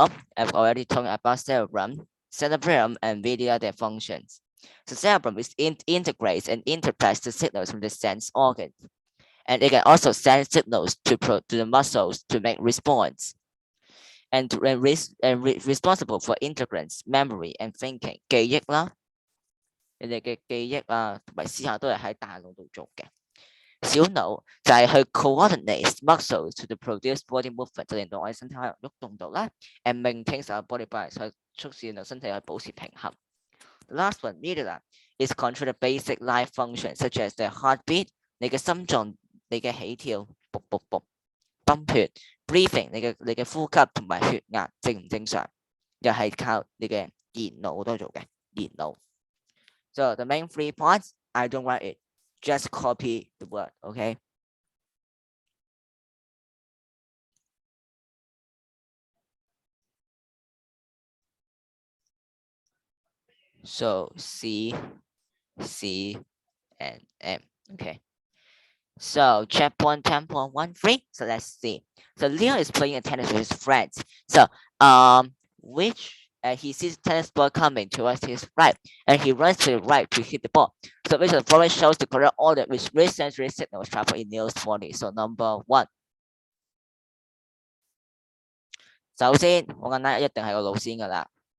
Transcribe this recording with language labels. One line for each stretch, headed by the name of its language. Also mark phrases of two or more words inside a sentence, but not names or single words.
English: I've already talked about cerebrum, and medulla, their functions. So cerebrum is integrates and interprets the signals from the sense organs, and it can also send signals to the muscles to make response, and responsible for intelligence, memory, and thinking.
Cantonese: 記憶啦，你哋嘅記憶啊同埋思考都係喺大腦度做嘅。小腦就係去
English: coordinate muscles to the produce body movement，
Cantonese: 就令到我哋身體可以喐動到啦 ，
English: and maintains our body balance，
Cantonese: 去促使到身體去保持平衡。
English: The last one, medulla, is control the basic life functions such as the heartbeat，
Cantonese: 你嘅心臟，你嘅起跳，噗噗噗，泵血 ，breathing， 你嘅呼吸同埋血壓正唔正常，又係靠你嘅電腦都做嘅電腦。
English: So the main 3 parts, I don't write it. Just copy the word, okay? So C, and M, okay? So checkpoint 10.13. So let's see. So Leo is playing a tennis with his friends. So he sees tennis ball coming towards his right, and he runs to the right to hit the ball. So which of the following shows the correct order which sensory signals travel in Leo's body? So number 1.
Cantonese: 首先，好簡單，一定係個腦先㗎啦。